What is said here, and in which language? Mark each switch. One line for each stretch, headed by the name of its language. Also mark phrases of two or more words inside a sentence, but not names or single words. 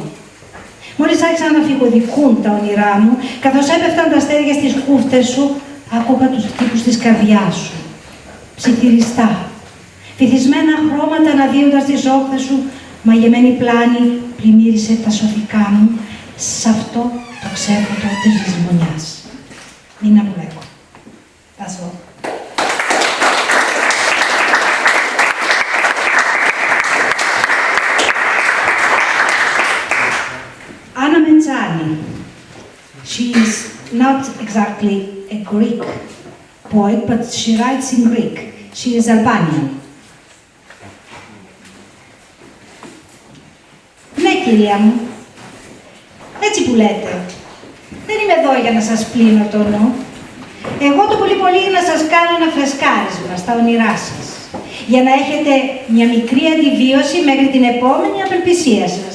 Greek: Μόλις άρχισαν να φυγοδικούν τα όνειρά μου, καθώς έπεφταν τα αστέρια στις χούφτες σου, άκουγα τους χτύπους της καρδιάς σου. Ψιθυριστά, βυθισμένα χρώματα αναδύοντας τις όχθες σου, μαγεμένη πλάνη πλημμύρισε τα σωθικά μου, σε αυτό το ξέφωτο της λησμονιάς. Μην απολέκω.
English: That's all. She is not exactly a Greek poet, but she writes in Greek. She is Albanian.
Greek: Ναι, κυρία μου. Έτσι που λέτε. Δεν είμαι εδώ για να σας πλύνω το νου. Εγώ το πολύ πολύ να σας κάνω ένα φρεσκάρισμα στα όνειρά σας. Για να έχετε μια μικρή αντιβίωση μέχρι την επόμενη απελπισία σας.